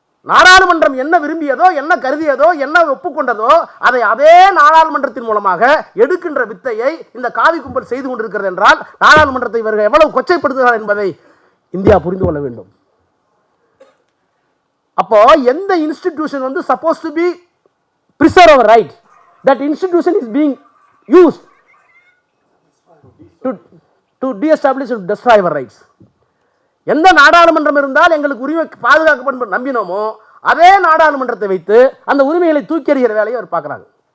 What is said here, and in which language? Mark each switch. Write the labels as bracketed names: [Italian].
[Tamil] நாடாளுமன்றம் என்ன விரும்பியதோ, என்ன கருதியதோ, என்ன ஒப்புக்கொண்டதோ அதை அதே நாடாளுமன்றத்தின் மூலமாக எடுக்கின்ற வித்தையை இந்த காவி கும்பல் செய்து கொண்டிருக்கிறது என்றால் நாடாளுமன்றத்தை இவர்கள் எவ்வளவு கொச்சைப்படுத்துகிறார் என்பதை இந்தியா புரிந்து கொள்ள வேண்டும். அப்போ எந்த [English] Institution வந்து supposed to be preserve our right, that institution is being used to de-establish and destroy our rights. [Tamil] எந்த நாடாளுமன்றம் இருந்தால் எங்களுக்கு உரிமை பாதுகாக்கப்படும் நம்பினோமோ அதே நாடாளுமன்றத்தை வைத்து அந்த உரிமைகளை தூக்கி எறிகிற வேலையை அவர் பார்க்குறாங்க.